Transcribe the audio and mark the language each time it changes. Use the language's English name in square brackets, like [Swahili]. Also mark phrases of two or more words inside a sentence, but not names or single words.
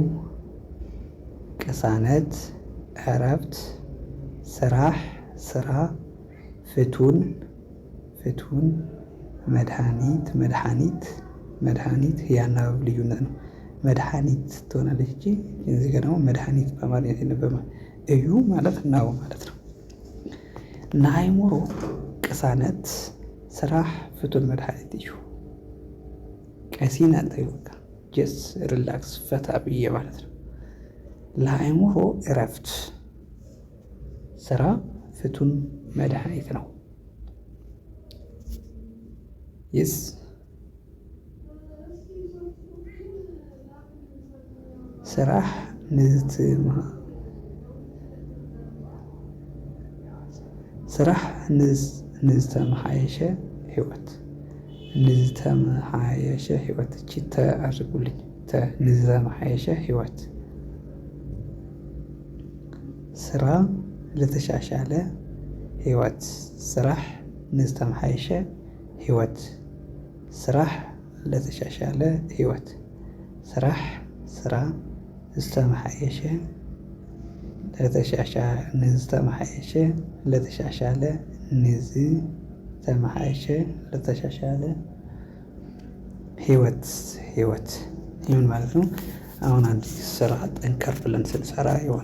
[Amharic] ቅሳነት እረፍት ስራ ፍቱን መድኃኒት የአናባቢ ልዩነት ነው። መድኃኒት ትሆናለች እንጂ እዚህ ጋር ደግሞ መድኃኒት በአማርኛ ሲነበብ እዩ ማለት ነው ማለት ነው። [Tigrinya] ንአእምሮ ቅሳነት ስራሕ ፍቱን መድኃኒት እዩ። ቀሲና እንተይወካ [English] just relax [Amharic] ፈታ ብዬ ማለት ነው። ለአእምሮ እረፍት ስራ ፍቱን መድኃኒት ነው። ይስ [Tigrinya] ስራሕ ንዝተመሓየሸ ህይወት [Amharic] እቺ ተአርጉልኝ [Tigrinya] ንዝተመሓየሸ ህይወት [Amharic] ስራ ለተሻሻለ ህይወት [Tigrinya] ስራሕ ንዝተመሓየሸ ህይወት [Amharic] ስራሕ ለተሻሻለ ህይወት ስራ ዝተመሓየሸ ለተሻሻለ ህይወት ይሁን ማለት ነው። አሁን አንድ ስራ ጠንከር ብለን ስንሰራ የሆነ